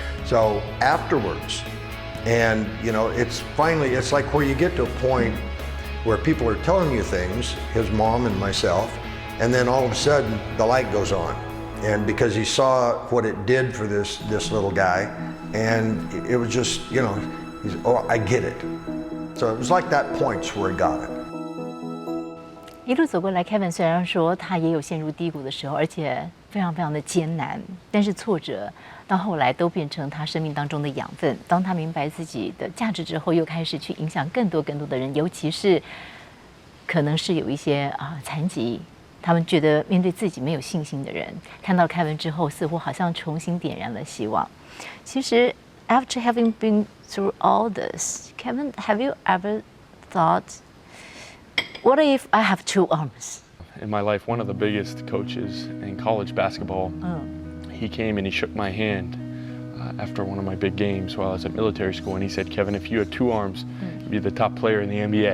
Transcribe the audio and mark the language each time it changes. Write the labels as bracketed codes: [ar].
[en] So afterwards, and you know, it's like where you get to a point where people are telling you things, his mom and myself, and then all of a sudden the light goes on. And because he saw what it did for this little guy, and it was just, you know, I get it. So it was like that point's where he got it. [zh] 一路走过来，Kevin虽然说他也有陷入低谷的时候，而且非常非常的艰难，但是挫折到后来都变成他生命当中的养分。当他明白自己的价值之后，又开始去影响更多的人，尤其是可能是有一些残疾，他们觉得面对自己没有信心的人，看到Kevin之后，似乎好像重新点燃了希望。其实 [en] ，after having been through all this, Kevin, have you ever thought?What if I have 2 arms? In my life, one of the biggest coaches in college basketball, he came and he shook my hand after one of my big games while I was at military school, and he said, Kevin, if you had 2 arms, you'd be the top player in the NBA.